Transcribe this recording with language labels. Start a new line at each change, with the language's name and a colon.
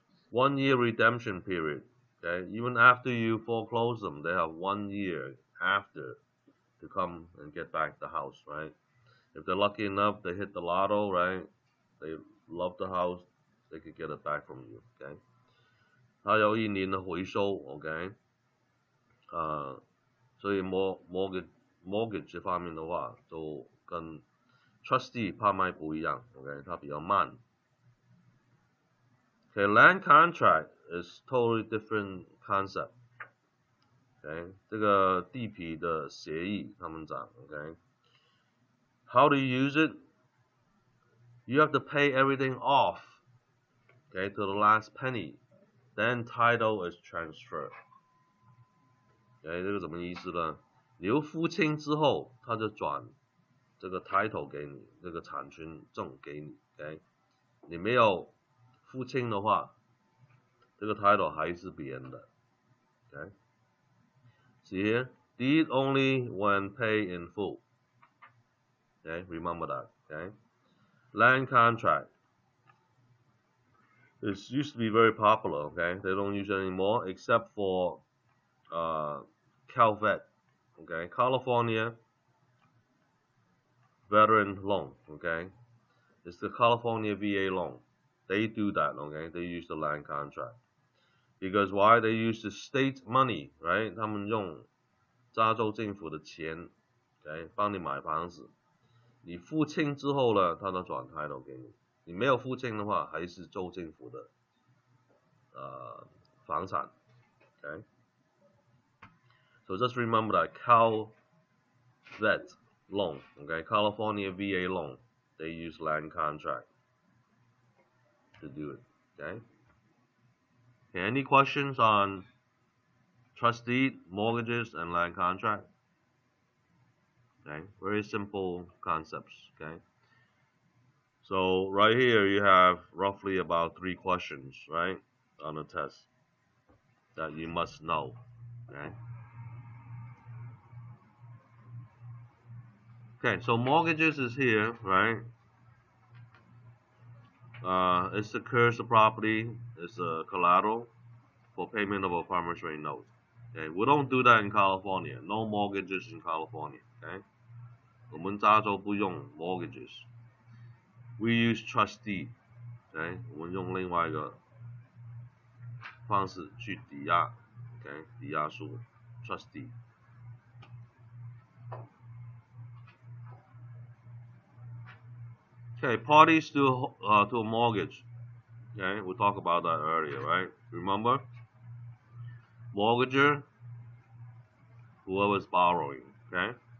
English: 1 year redemption period, okay? Even after you foreclose them, they have 1 year after to come and get back the house, right? If they're lucky enough, they hit the lotto, right? They love the house, they could get it back from you, okay?
Chinese: 它有1年的回收 ，OK？所以 mortgage 这方面的话，就跟 trustee 拍卖不一样 ，OK？它比较慢。
English: Okay, land contract is totally different concept.
Chinese: Okay, 这个地皮的协议他们讲 ，OK？
English: How to use it? You have to pay everything off, okay, to the last penny. Then title is transferred.
Chinese: Okay, 这个什么意思呢？你又付清之后，他就转这个 title 给你，这个产权证给你。OK， 你没有付清的话，这个 title 还是别人的 ，OK。
English: See here, deed only when paid in full. Okay, remember that. Okay, land contract. This used to be very popular. Okay, they don't use it anymore except for CalVet. Okay, California veteran loan. Okay, it's the California VA loan. They do that. Okay, they use the land contract because why? They use the state money, right?
Chinese: 他们用加州政府的钱 ，OK， 帮你买房子。你付清之后呢，他就转 title 给你。你没有付清的话，还是州政府的房产 ，OK。
English: So just remember that CalVet loan, okay, California VA loan, they use land contract to do it, okay. Okay, any questions on trustee, mortgages, and land contract? Okay, very simple concepts, okay. So right here you have roughly about 3 questions, right, on the test that you must know, okay. Okay, so mortgages is here, right? It secures the property, it's a collateral for payment of a promissory note. Okay, we don't do that in California. No mortgages in California.
Chinese: Okay, 我们加州不用 mortgages.
English: We use trustee.
Chinese: Okay, 我们用另外一个方式去抵押。 Okay, 抵押书 trustee.
English: Okay, parties to a mortgage. Okay, we talked about that earlier, right? Remember? Mortgager, whoever's borrowing, okay?